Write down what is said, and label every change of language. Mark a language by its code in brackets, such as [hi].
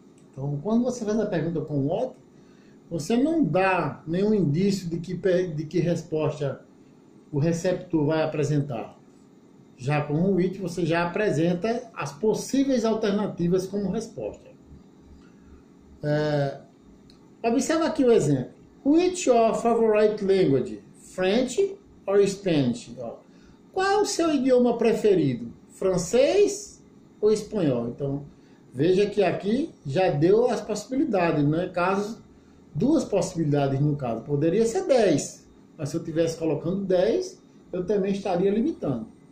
[pt] Então, quando você faz a pergunta com what, você não dá nenhum indício de que resposta o receptor vai apresentar. Já com o which, você já apresenta as possíveis alternativas como resposta. Observa aqui o exemplo. [en] Which your favorite language? French or Spanish? [pt] Qual é o seu idioma preferido? Francês ou espanhol? Então, veja que aqui já deu as possibilidades, né? Caso, duas possibilidades no caso. Poderia ser 10, mas se eu estivesse colocando 10, eu também estaria limitando.